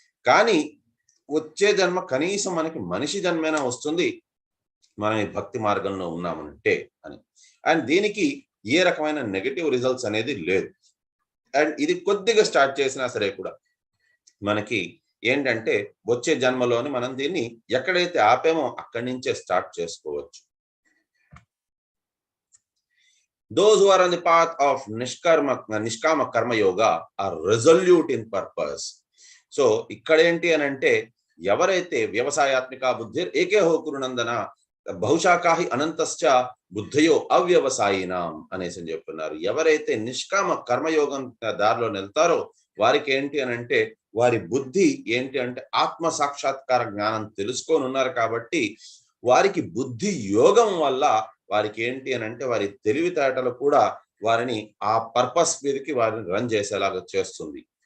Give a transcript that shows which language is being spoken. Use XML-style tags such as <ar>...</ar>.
<te>కానీ వచ్చే జన్మ కనీసం మనకి మనిషి జన్మైనా వస్తుంది మనం ఈ భక్తి మార్గంలో ఉన్నామంటే అని. అండ్ దీనికి ఏ రకమైన నెగటివ్ రిజల్ట్స్ అనేది లేదు. అండ్ ఇది కొద్దిగా స్టార్ట్ చేసినా సరే కూడా మనకి ఏంటంటే వచ్చే జన్మలోని మనం దీన్ని ఎక్కడైతే ఆపేమో అక్కడి నుంచే స్టార్ట్ చేసుకోవచ్చు.</te> <en>Those who are on the path of nishkama karma yoga are resolute in purpose.</en> <te>So ఇక్కడ ఏంటి అని అంటే, ఎవరైతే</te> <sa>వ్యవసాయాత్మిక బుద్ధి ఏకే హో కురునందన, బహుశాఖాహి అనంతశ్చ బుద్ధయో అవ్యవసాయినాం</sa> <te>అనేసి అని చెప్తున్నారు. ఎవరైతే నిష్కామ కర్మయోగం దారిలో వెళ్తారో వారికి ఏంటి అని అంటే వారి బుద్ధి ఏంటి అంటే ఆత్మ సాక్షాత్కార జ్ఞానం తెలుసుకొని ఉన్నారు కాబట్టి వారికి బుద్ధి యోగం వల్ల వారికి ఏంటి అని అంటే వారి తెలివితేటలు కూడా వారిని ఆ పర్పస్ మీదకి వారిని రన్ చేసేలాగా చేస్తుంది.</te>